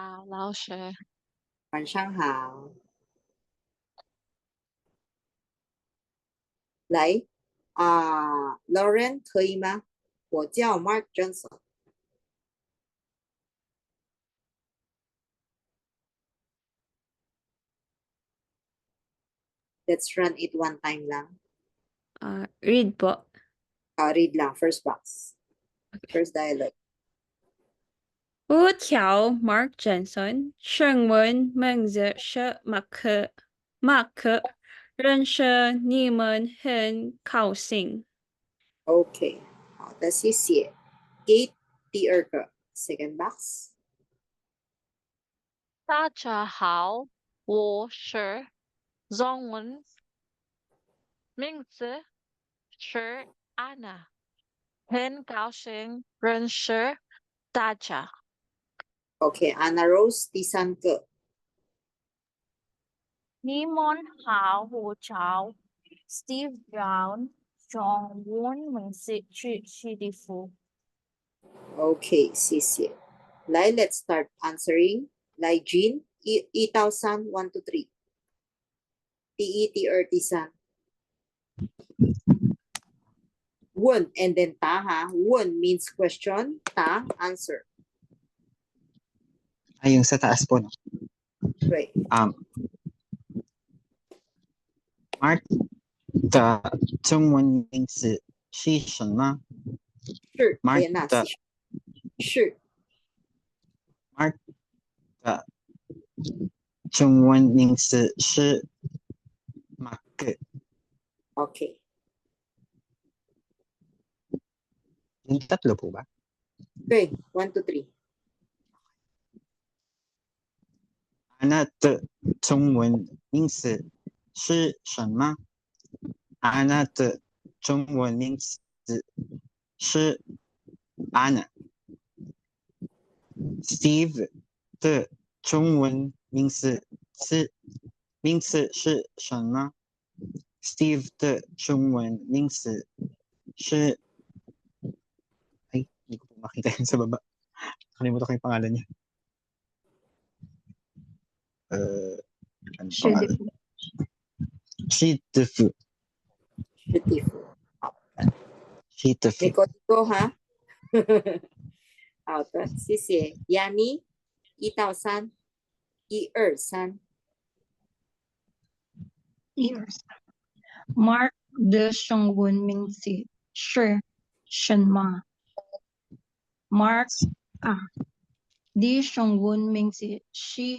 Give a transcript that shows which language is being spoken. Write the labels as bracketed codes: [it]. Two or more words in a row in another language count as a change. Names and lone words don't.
[zh] 好，老师。晚上好，来Lauren 可以吗？我叫 [en] Mark Johnson。Let's run it one time lang. [tl] Read po. [en] Read lang, first box. First dialogue. [zh] 我叫 Mark Johnson，中文名字是马克，认识你们很高兴。 OK，好的，谢谢。Kate 第二个 [en] second box。 [zh] 大家好，我是中文名字是安娜，很高兴认识大家。 OK，Anna Rose 第三个。你们好，我叫 Steve Brown，中文名字是史蒂夫。 OK，谢谢。来 ， [en] Let's start answering。 [zh] 来，Jean，1到3 1 to 3。第一、第二、第三。问 [en] and then [zh] 答哈。 [en] 问 means question，答 answer。 [tl] Yung sa taas po, no? [zh] 对， Mark 的中文名字是什么是？Mark 莲娜的是 Mark 的中文名字是马克。 OK。 [tl] Yung tatlo po ba? [zh] 对，1 to 3。 Ana 的中文名字是什么？Ana 的中文名字是 Anna。Steve 的中文名字是什么？Steve 的中文名字是 [tl] hindi ko po makita yun sa baba. Kalimutan ko yung pangalan niya. Ano pangalan? Shi Defu. [zh] 是地府。好的 Shi Defu. ，Nico Nico 哈。好的，谢谢。Yani 1到3，1、2、3。 Mark 的中文名字是什么？Mark 的中文名字是